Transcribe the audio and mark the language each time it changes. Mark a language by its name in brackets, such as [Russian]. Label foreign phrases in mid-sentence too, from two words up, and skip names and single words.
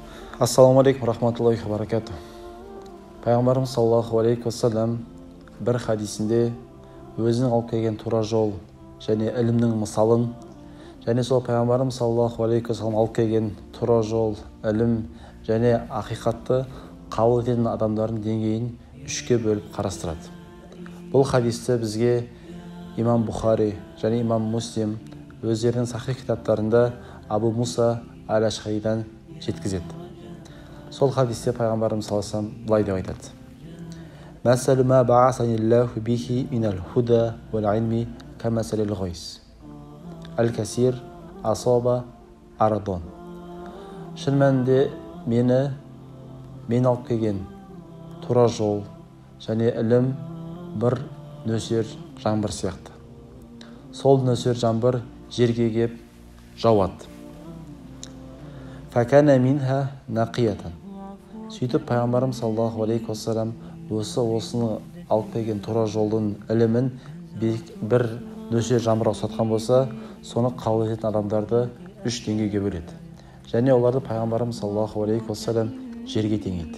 [Arabic] السلام عليكم رحمة الله وبركاته. [Kazakh] Пайғамбарымыз [Arabic] صلى الله عليه وسلم [Kazakh] бір хадисінде өзінің алып келген тура жол және ілімнің мысалын, және сол пайғамбарымыз [Arabic] صلى الله عليه وسلم [Kazakh] алып келген тура жол, ілім және ақиқатты қабыл ететін адамдардың деңгейін үшке бөліп қарастырады. Бұл хадисті бізге имам Бухари және имам Муслим өздерінің сахих кітаптарында Абу Муса әл-Ашғаридан жеткізеді. Сол хадисте пайғамбарымыз [Arabic] صلى الله عليه وسلم [Kazakh] былай деп айтады: [Arabic] "مثل ما بعثني الله به من الهدى والعلم كمثل الغيث. الكثير أصاب أرضا." [Kazakh] Шын мәнінде мен алып келген тура жол және ілім бір нөсер жаңбыр сияқты. Сол нөсер жаңбыр жерге кеп жауады. [Arabic] فكان منها نقية. [Kazakh] Сөйтіп пайғамбарым [Arabic] صلى الله عليه وسلم [Kazakh] осыны алып келген тура жолдың ілімін бір нөсер жаңбырға ұқсатқан болса, соны қабыл ететін адамдарды үш деңгейге бөледі. Және оларды пайғамбарым [Arabic] صلى الله عليه وسلم [Kazakh] жерге теңейді.